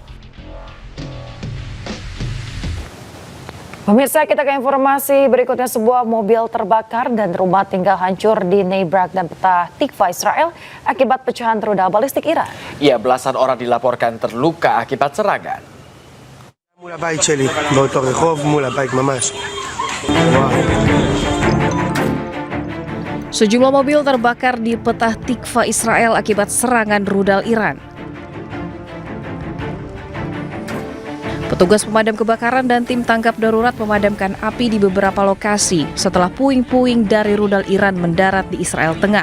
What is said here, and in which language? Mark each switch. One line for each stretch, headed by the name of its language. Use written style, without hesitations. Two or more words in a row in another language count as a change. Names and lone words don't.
Indonesian: Pemirsa, kita ke informasi berikutnya. Sebuah mobil terbakar dan rumah tinggal hancur di Bnei dan Petah Tikva, Israel akibat pecahan rudal balistik Iran. Ya, belasan orang dilaporkan terluka akibat serangan.
Hebrew: מול הבית שלי, באותו רחוב, מול הבית ממש.
Indonesian: Sejumlah mobil terbakar di Petah Tikva, Israel akibat serangan rudal Iran. Petugas pemadam kebakaran dan tim tangkap darurat memadamkan api di beberapa lokasi setelah puing-puing dari rudal Iran mendarat di Israel Tengah.